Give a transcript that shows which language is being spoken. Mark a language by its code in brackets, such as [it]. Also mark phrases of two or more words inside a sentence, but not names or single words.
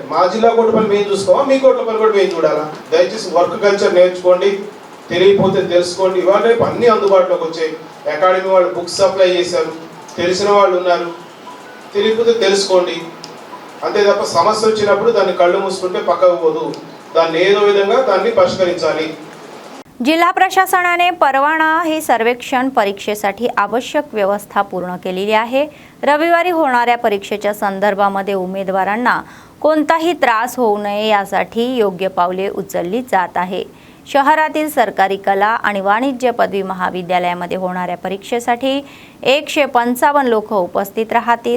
[te] మా జిల్లా కోర్టు పని మేము చూసుకోవా, మీ కోర్టుల పని కూడా మేము చూడాలా? దయచేసి [en] work culture [te] నేర్చుకోండి, తెలియకపోతే తెలుసుకోండి. ఇవాళ రేపు అన్నీ అందుబాటులోకి వచ్చాయి. అకాడమీ వాళ్ళు [en] books supply [te] చేశారు, తెలిసిన వాళ్ళు ఉన్నారు. తెలియకపోతే తెలుసుకోండి అంతే తప్ప సమస్య వచ్చినప్పుడు దాన్ని कళ్ళు మూసుకుంటే పక్కకు పోదు. దాన్ని ఏదో విధంగా దాన్ని పరిష్కరించాలి. [mr] जिल्हा प्रशासनाने परवाना हे सर्वेक्षण परीक्षेसाठी आवश्यक व्यवस्था पूर्ण केलेली आहे. रविवारी होणाऱ्या परीक्षेच्या संदर्भामध्ये उमेदवारांना कोणताही त्रास होऊ नये यासाठी योग्य पावले उचलली जात आहे. शहरातील सरकारी कला आणि वाणिज्य पदवी महाविद्यालयामध्ये होणाऱ्या परीक्षेसाठी 155 लोक उपस्थित राहतील.